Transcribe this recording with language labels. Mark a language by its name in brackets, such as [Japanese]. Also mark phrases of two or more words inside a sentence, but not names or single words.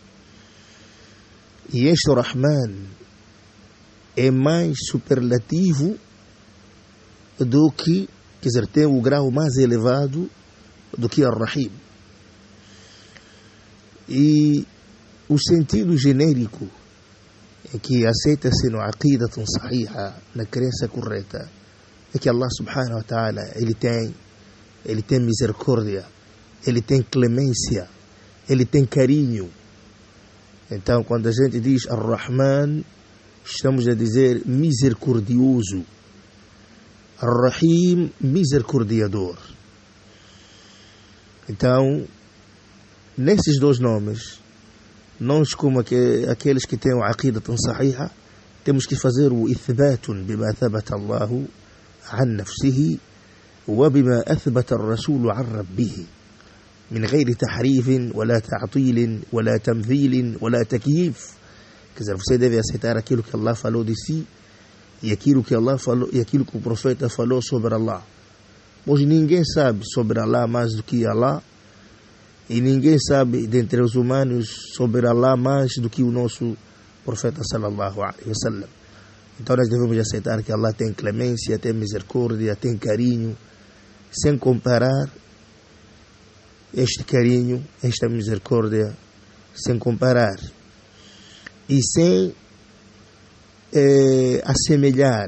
[Portuguese] E este Rahman é mais superlativo do que, quer dizer, tem o grau mais elevado do que Ar-Rahim. E o sentido genérico que aceita-se no [Arabic] عقيدة صحيحة, [Portuguese] na crença correta, é que Allah [Arabic] سبحانه وتعالى, [Portuguese] ele tem misericórdia, ele tem clemência, ele tem carinho. Então, quando a gente diz Ar-Rahman, estamos a dizer misericordioso. Ar-Rahim, misericordiador. Então, nesses dois nomes, nós, como aqueles que têm o [Arabic] عقيدة صحيحة, [Portuguese] temos que fazer o [Arabic] إثبات بما ثبت الله عن نفسه وبما أثبت الرسول عن ربه من غير تحريف ولا تعطيل ولا تمثيل ولا تكييف. [Portuguese] Quer dizer, você deve aceitar aquilo que Allah falou de si e aquilo que Allah falou e aquilo que o profeta falou sobre Allah. Pois ninguém sabe sobre Allah mais do que Allah. E ninguém sabe dentre os humanos sobre Allah mais do que o nosso profeta [Arabic] صلى الله عليه وسلم. [Portuguese] Então nós devemos aceitar que Allah tem clemência, tem misericórdia, tem carinho, sem comparar este carinho, esta misericórdia, sem comparar e sem assemelhar.